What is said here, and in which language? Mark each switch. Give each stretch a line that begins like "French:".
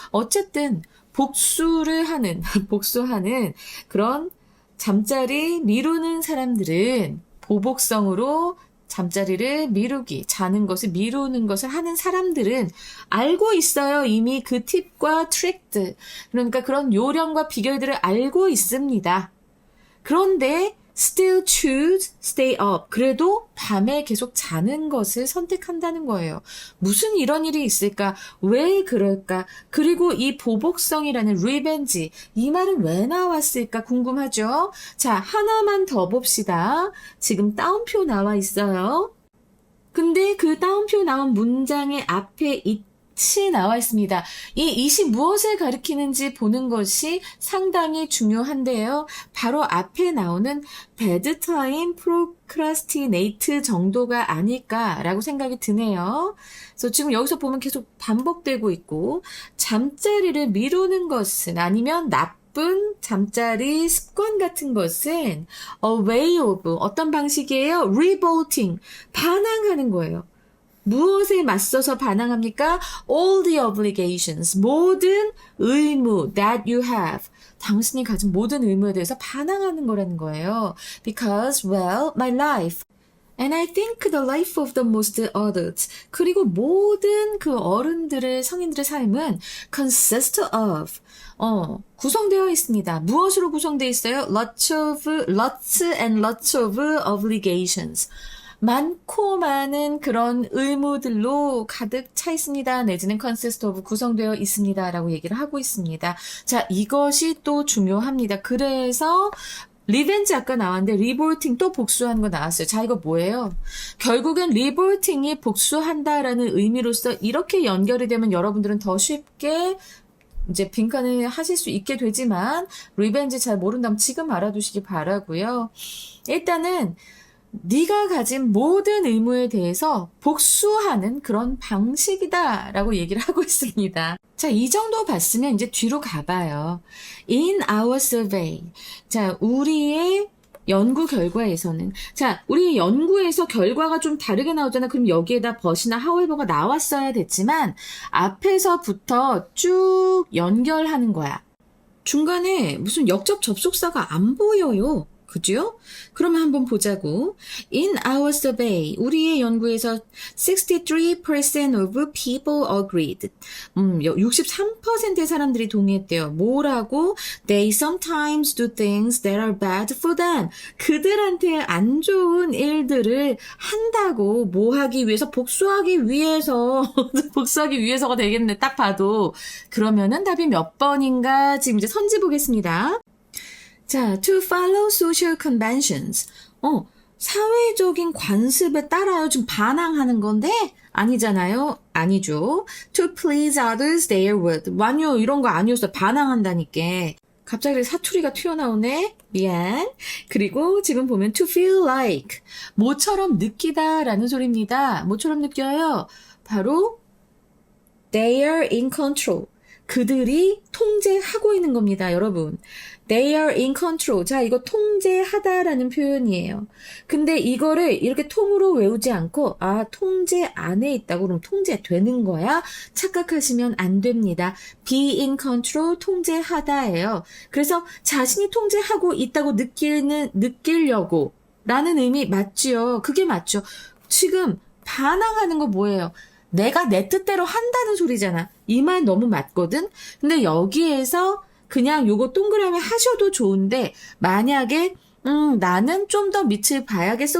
Korean: 어쨌든 복수하는 그런 잠자리 미루는 사람들은 보복성으로 잠자리를 자는 것을 미루는 것을 하는 사람들은 알고 있어요. 이미 그 팁과 트릭들, 그러니까 그런 요령과 비결들을 알고 있습니다. 그런데
English: still choose stay up.
Korean: 그래도 밤에 계속 자는 것을 선택한다는 거예요. 무슨 이런 일이 있을까? 왜 그럴까? 그리고 이 보복성이라는 revenge, 이 말은 왜 나왔을까 궁금하죠? 자, 하나만 더 봅시다. 지금 따옴표 나와 있어요. 근데 그 따옴표 나온 문장의 앞에 나와 있습니다. 이 it이 무엇을 가리키는지 보는 것이 상당히 중요한데요. 바로 앞에 나오는 bedtime procrastinate 정도가 아닐까라고 생각이 드네요. 그래서 지금 여기서 보면 계속 반복되고 있고, 잠자리를 미루는 것은 아니면 나쁜 잠자리 습관 같은 것은
English: a way of
Korean: 어떤 방식이에요? revolting, 반항하는 거예요. 무엇에 맞서서 반항합니까?
English: All the obligations,
Korean: 모든 의무
English: that you have.
Korean: 당신이 가진 모든 의무에 대해서 반항하는 거라는 거예요.
English: Because, well, my life. And I think the life of the most adults.
Korean: 그리고 모든 그 성인들의 삶은
English: consist of.
Korean: 구성되어 있습니다. 무엇으로 구성되어 있어요?
English: Lots and lots of obligations.
Korean: 많고 많은 그런 의무들로 가득 차 있습니다. 내지는
English: consist of
Korean: 구성되어 있습니다. 라고 얘기를 하고 있습니다. 자, 이것이 또 중요합니다. 그래서 리벤지 아까 나왔는데 리볼팅 또 복수하는 거 나왔어요. 자, 이거 뭐예요? 결국엔 리볼팅이 복수한다라는 의미로서 이렇게 연결이 되면 여러분들은 더 쉽게 이제 빈칸을 하실 수 있게 되지만 리벤지 잘 모른다면 지금 알아두시기 바라고요. 일단은 네가 가진 모든 의무에 대해서 복수하는 그런 방식이다라고 얘기를 하고 있습니다. 자, 이 정도 봤으면 이제 뒤로 가봐요.
English: In our survey.
Korean: 자, 우리의 연구 결과에서는 우리 연구에서 결과가 좀 다르게 나오잖아. 그럼 여기에다 but이나 however가 나왔어야 됐지만 앞에서부터 쭉 연결하는 거야. 중간에 무슨 역접 접속사가 안 보여요. 그죠? 그러면 한번 보자고.
English: In our survey,
Korean: 우리의 연구에서
English: 63% of people agreed.
Korean: 63%의 사람들이 동의했대요. 뭐라고?
English: They sometimes do things that are bad for them.
Korean: 그들한테 안 좋은 일들을 한다고 뭐 하기 위해서 복수하기 위해서 복수하기 위해서가 되겠네. 딱 봐도. 그러면은 답이 몇 번인가 지금 이제 선지 보겠습니다. 자,
English: to follow social conventions.
Korean: 사회적인 관습에 따라요. 지금 반항하는 건데 아니잖아요. 아니죠.
English: To please others they would.
Korean: 완요 이런 거 아니었어. 반항한다니까. 갑자기 사투리가 튀어나오네. 미안. 그리고 지금 보면
English: to feel like.
Korean: 뭐처럼 느끼다 라는 소리입니다. 뭐처럼 느껴요?
English: 바로 they are in control.
Korean: 그들이 통제하고 있는 겁니다, 여러분.
English: They are in control.
Korean: 자, 이거 통제하다라는 표현이에요. 근데 이거를 이렇게 통으로 외우지 않고 통제 안에 있다고 그럼 통제되는 거야? 착각하시면 안 됩니다.
English: Be in control,
Korean: 통제하다예요. 그래서 자신이 통제하고 있다고 느끼려고 라는 의미 맞지요? 그게 맞죠? 지금 반항하는 거 뭐예요? 내가 내 뜻대로 한다는 소리잖아. 이 말 너무 맞거든? 근데 여기에서 그냥 요거 동그라미 하셔도 좋은데 만약에 나는 좀 더 밑을 봐야겠어.